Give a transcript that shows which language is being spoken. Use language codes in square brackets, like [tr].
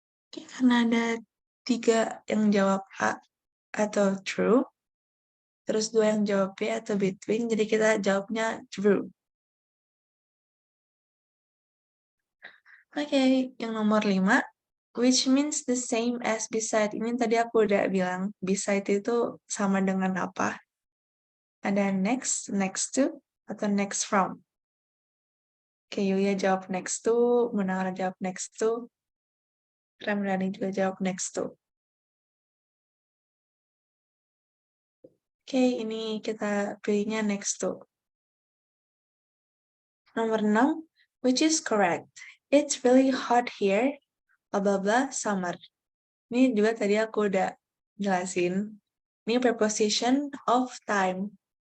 [id] Oke, karena ada 3 yang jawab A atau true, terus 2 yang jawab B atau between, jadi kita jawabnya true. Oke, yang nomor 5, [en] which means the same as beside. [id] Ini tadi aku udah bilang, beside itu sama dengan apa? Ada next, next to, atau next from. Oke, Yulia jawab next to, Munawar jawab next to, Ramdhani juga jawab next to. Oke, ini kita pilihnya next to. Nomor 6, [en] which is correct. It's really hot here, blah blah blah, summer. [id] Ini juga tadi aku udah jelasin. Ini preposition of time.